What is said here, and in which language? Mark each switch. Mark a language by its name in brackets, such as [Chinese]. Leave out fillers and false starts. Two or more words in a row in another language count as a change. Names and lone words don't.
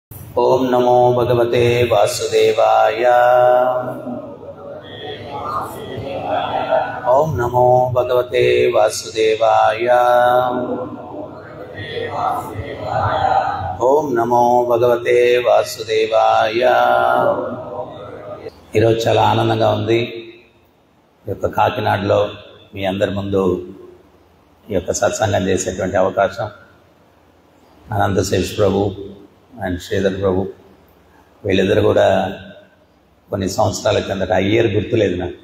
[Sanskrit] ओम नमो भगवते वासुदेवाय। ओम नमो भगवते वासुदेवाय। ओम नमो भगवते वासुदेवाय। [Telugu] ఈరోజు చాలా ఆనందంగా ఉంది. ఈ యొక్క కాకినాడలో మీ అందరి ముందు ఈ యొక్క సత్సంగం చేసేటువంటి అవకాశం అనంతశేష్ ప్రభు అండ్ శ్రీధర్ ప్రభు వీళ్ళిద్దరు కూడా కొన్ని సంవత్సరాల కిందట ఆ ఇయర్ గుర్తులేదు నాకు.